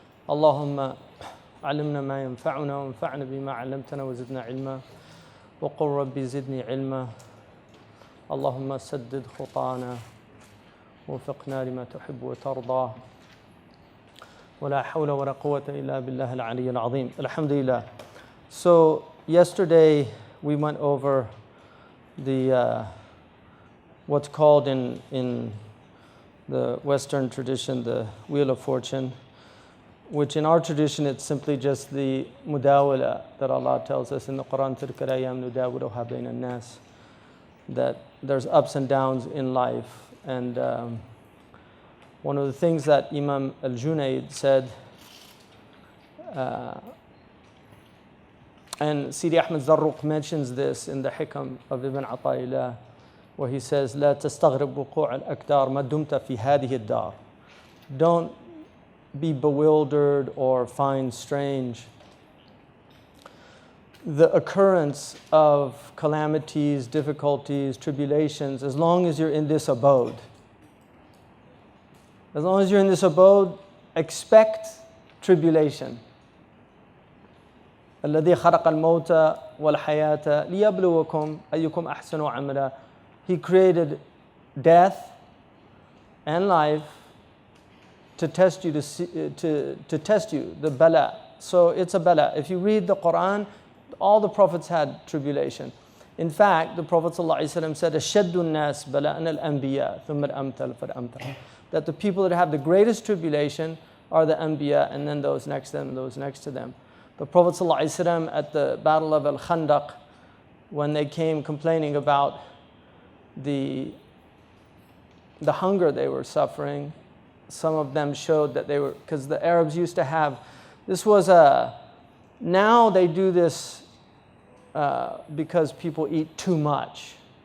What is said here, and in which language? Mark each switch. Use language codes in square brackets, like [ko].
[ar] اللهم علمنا ما ينفعنا وانفعنا بما علمتنا وزدنا علما وقل ربي زدني علما. اللهم سدد خطانا ووفقنا لما تحب وترضى ولا حول ولا قوة إلا بالله العلي العظيم. Alhamdulillah. [en] So yesterday we went over the what's called in the Western tradition the Wheel of Fortune, which in our tradition it's simply just the mudawala that Allah tells us in the Quran, [ar] تِلْكَ الْأَيَّامُ نُدَاوِلُهَا بَيْنَ النَّاسِ, [en] that there's ups and downs in life. And one of the things that Imam al-Junayd said, and Sidi Ahmed Zarruq mentions this in the Hikam of Ibn Ata'illah, where he says, [ar] لا تستغرب وقوع الأكدار ما دمت في هذه الدار. [en] Don't be bewildered or find strange the occurrence of calamities, difficulties, tribulations, as long as you're in this abode. As long as you're in this abode, expect tribulation. [ar] الذي خلق الموت والحياة ليبلوكم أيكم أحسن عملا. [en] He created death and life to test you, to test you, the bala. So it's a bala. If you read the Quran, all the prophets had tribulation. In fact, the Prophet ﷺ said, [ar] أَشَدُّ النَّاسِ بَلَاءً الْأَنْبِيَاء ثُمَّ الْأَمْثَلُ فَالْأَمْثَلُ. [en] That the people that have the greatest tribulation are the Anbiya, and then those next to them, and those next to them. The Prophet ﷺ at the Battle of Al-Khandaq, when they came complaining about the hunger they were suffering, some of them showed that they were, because the Arabs used to have, this was now they do this because people eat too much.